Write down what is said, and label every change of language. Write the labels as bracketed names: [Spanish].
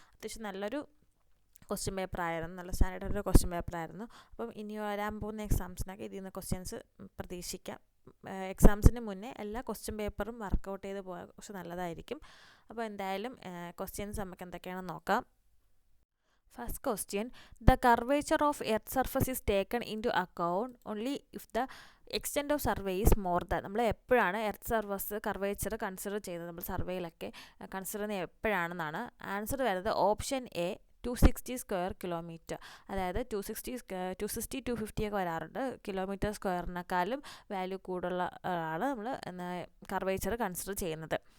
[Malayalam] അത്യാവശ്യം നല്ലൊരു ക്വസ്റ്റ്യൻ പേപ്പറായിരുന്നു, നല്ല സ്റ്റാൻഡേർഡ് ക്വസ്റ്റ്യൻ പേപ്പറായിരുന്നു. അപ്പം ഇനി വരാൻ പോകുന്ന എക്സാംസിനൊക്കെ ഇതിൽ നിന്ന് ക്വസ്റ്റ്യൻസ് പ്രതീക്ഷിക്കാം. എക്സാംസിന് മുന്നേ എല്ലാ ക്വസ്റ്റ്യൻ പേപ്പറും വർക്കൗട്ട് ചെയ്ത് പോയാൽ കുറച്ച് നല്ലതായിരിക്കും. അപ്പോൾ എന്തായാലും ക്വസ്റ്റ്യൻസ് നമുക്ക് എന്തൊക്കെയാണെന്ന് നോക്കാം. [English] First question, the curvature of Earth surface is taken into account only if the extent of survey is more than. [Malayalam] നമ്മൾ എപ്പോഴാണ് എർത്ത് സർഫസ് കർവേച്ചർ കൺസിഡർ ചെയ്യുന്നത്, നമ്മൾ സർവേയിലൊക്കെ കൺസിഡർ ചെയ്യുന്നത് എപ്പോഴാണെന്നാണ്. ആൻസർ വരുന്നത് ഓപ്ഷൻ എ 260 സ്ക്വയർ കിലോമീറ്റർ. അതായത് 260 250 ഒക്കെ വരാറുണ്ട്. കിലോമീറ്റർ സ്ക്വയറിനേക്കാളും വാല്യൂ കൂടുതലുള്ള ആണ് നമ്മൾ കർവേച്ചർ കൺസിഡർ ചെയ്യുന്നത്.